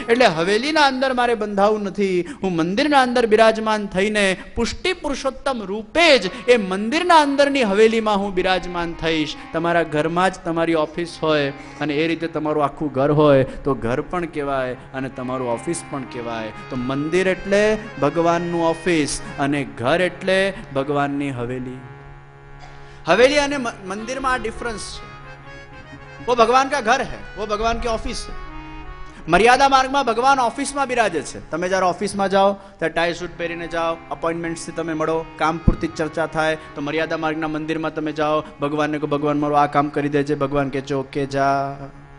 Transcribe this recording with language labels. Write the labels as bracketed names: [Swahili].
[Gujarati] એટલે હવેલીના અંદર મારે બંધાવું નથી, હું મંદિરના અંદર બિરાજમાન થઈને પુષ્ટિ પુરુષોત્તમ રૂપે જ એ મંદિરના અંદરની હવેલીમાં હું બિરાજમાન થઈશ. તમારા ઘરમાં જ તમારી ઓફિસ હોય અને એ રીતે તમારું આખું ઘર હોય તો ઘર પણ કહેવાય અને તમારું ઓફિસ પણ કહેવાય. તો મંદિર એટલે ભગવાનનું ઓફિસ અને ઘર એટલે ભગવાનની હવેલી. હવેલી અને મંદિરમાં આ ડિફરન્સ છે. [Hindi] वो भगवान का घर है, वो भगवान की ऑफिस है. [Gujarati] મર્યાદા માર્ગમાં ભગવાન ઓફિસમાં બિરાજે છે. તમે જ્યારે ઓફિસમાં જાઓ ત્યારે ટાઈ સૂટ પહેરીને જાઓ, અપોઇન્ટમેન્ટ્સથી તમે મળો, કામ પૂરતી ચર્ચા થાય. તો મર્યાદા માર્ગના મંદિરમાં તમે જાઓ, ભગવાનને કહો ભગવાન મારું આ કામ કરી દેજે, ભગવાન કહે છે ઓકે જા.